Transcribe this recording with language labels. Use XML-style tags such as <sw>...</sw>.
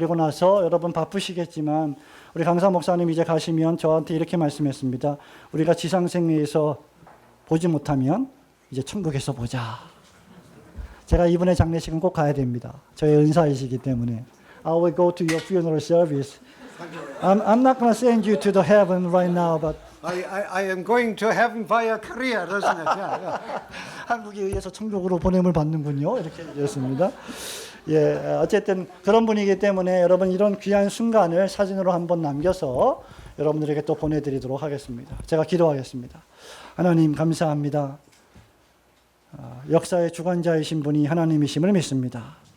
<ko>그리고 나서 여러분 바쁘시겠지만 우리 강사 목사님 이제 가시면 저한테 이렇게 말씀했습니다. 우리가 지상생에서 보지 못하면 이제 천국에서 보자. 제가 이분의 장례식은 꼭 가야 됩니다. 저의 은사이시기 때문에.</ko> <en>I will go to your funeral service. I'm not going to send you to the heaven right now, but I am going to heaven via Korea, doesn't it? Yeah.</en> <ko>한국에 의해서 천국으로 보냄을 받는군요. 이렇게 얘기했습니다. 예, 어쨌든 그런 분이기 때문에 여러분 이런 귀한 순간을 사진으로 한번 남겨서 여러분들에게 또 보내드리도록 하겠습니다. 제가 기도하겠습니다. 하나님 감사합니다. 역사의 주관자이신 분이 하나님이심을 믿습니다.</ko>